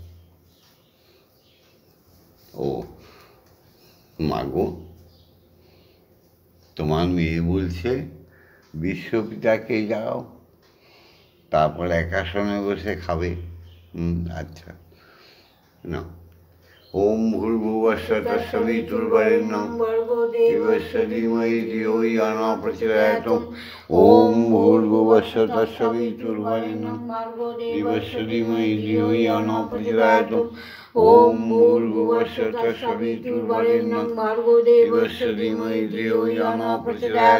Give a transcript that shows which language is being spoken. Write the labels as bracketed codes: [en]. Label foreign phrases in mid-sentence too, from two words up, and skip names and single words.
[bn] ও মাগো, তোমার মেয়ে বলছে বিশ্বপিতাকে যাও, তারপর একাসনে বসে খাবে। [sa] আচ্ছা না। ওম ভূর্ভুবস্সুঃ তৎসবিতুর্বরেণ্যং দেবস্য ধীমহি ধিয়ো ইয়ো ন প্রচোদয়াৎ। ওম ভূর্ভুবস্সুঃ তৎসবিতুর্বরেণ্যং দেবস্য ধীমহি ধিয়ো ইয়ো ন প্রচোদয়াৎ। ওম ভূর্ভুবস্সুঃ তৎসবিতুর্বরেণ্যং দেবস্য ধীমহি ধিয়ো ইয়ো ন প্রচোদয়াৎ।